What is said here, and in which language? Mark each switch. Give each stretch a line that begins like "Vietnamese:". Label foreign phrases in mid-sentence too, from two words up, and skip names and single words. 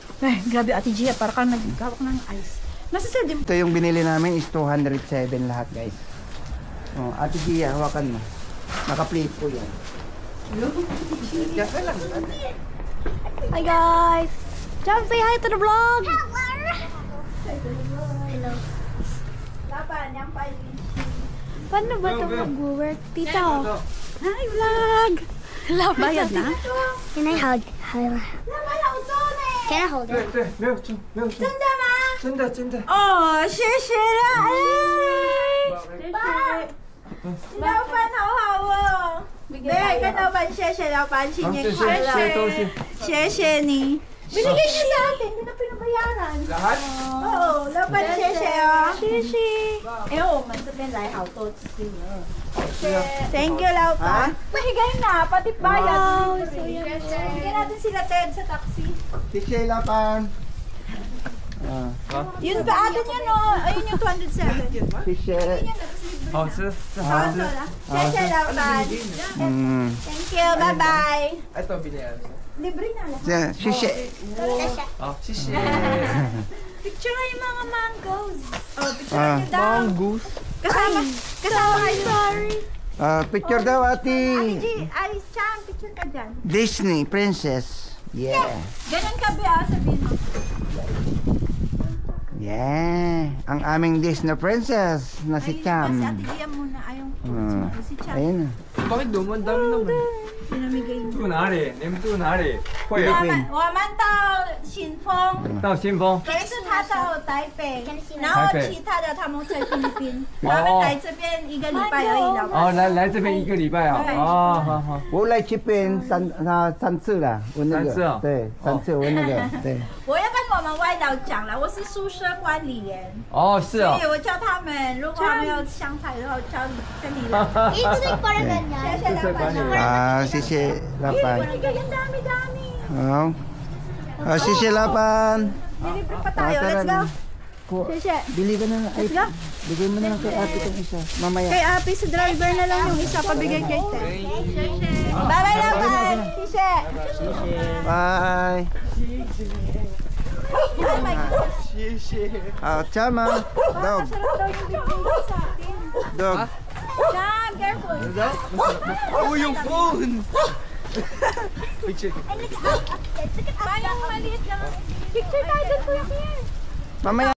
Filipino: Eh, grabe Ate Gia, para kang naghawak ng ice. Nasa sede mo. Ito yung binili namin is 207 lahat guys. Oh, Ate Gia, hawakan mo. Naka-plate po yan. Diyan ka lang.
English: Hi guys! John, say hi to the vlog! Hello.
Filipino: Lapan, yung pali. Paano ba ito mag-work? Tito!
English: Hi, vlog!
Filipino: Bayad na?
English: Can I hold? Can I hold it?
Chinese: 对，没有真的吗？真的真的。哦，谢谢啦！老板好好哦。对，跟老板谢谢老板，新年快乐！谢谢你。
Filipino: Binigay niya sa atin, hindi na pinabayaran. Lahat?
Chinese: Oo, laban 谢谢哦。谢谢。因为我们这边来好多次了。
English: Thank you,
Filipino: Laupan. Binigay na, pati bayad. Bigyan natin sila Ted sa taxi. Si Sheila Pan. Yun pa atin yun oh. Ayun yung 207. Si Sheila.
Chinese: 好吃，这好吃。
English: 谢谢 Laupan. Thank you, bye-bye.
Filipino: Ito, bilihan. Libre na lahat. Si Sheila.
Chinese: 好，谢谢。
Filipino: Picture nga yung mga mangoes. Oh, picture yung daw. Mongoose. Kasama kayo. Sorry. Picture daw, ate. Ay, Chang, picture ka dyan. Disney Princess. Yeah. Ganun ka ba, sabihin mo. Yeah. Ang aming Disney Princess na si Cham. Si Ate Gia muna, ayong si Chang. Ayun. Bakit doon? Ang dami naman. Pinamigay mo.
Chinese: 住哪里？你们住哪里？会我们到新丰，到新丰。可是他到台北，然台北后其他的他们在菲律宾，他们来这边1个礼拜而已了。哦，来这边1个礼拜啊。对哦，好好。我来这边三次了，我那个 3次啊对3次我那个对。我要跟我们外老讲了，我是宿舍管理员，哦，是哦所以。我叫他们，如果他们要香菜的话，叫跟你来。
Filipino: Ito din para ganyan.
Chinese: 谢谢老板娘。谢谢老板。
Filipino: Ang dami-dami.
Chinese: 好，谢谢老板。
Filipino: Delivery pa tayo.
English: Let's go.
Filipino: Bili ka na. Ay, bigay mo na lang kay ate itong isa. Mamaya. Kay Api sa driver na lang yung isa pabigay kay Te. Bye-bye naman. Sishe. Bye.
English: Oh my God.
Filipino: Chama. Dog. Sarap daw yung bibigay sa atin. Dog. Sam, careful. Oh, yung phone! Uy, check. Paano yung maliit lang? Picture tayo doon, Kuya Kier. Mamaya.